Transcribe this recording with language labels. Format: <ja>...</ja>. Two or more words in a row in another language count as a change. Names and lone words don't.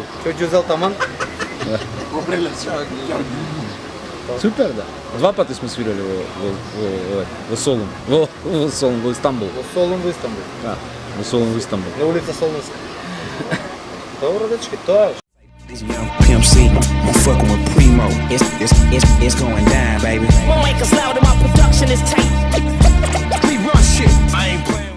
<mk>Кој Ѓузел таман? Супер, да. Два пати сме свирали во Солун. Во Солун, во Истанбул. Во Солун во Истанбул. Да, во Солун, во Истанбул. На улица Солунска. Добро дечки, тоа е.</mk> <en>Young Pimp C, I'm fucking with Primo. It's going down, baby. Won't make us loud and my production is tight. We run shit. I ain't playing.</en>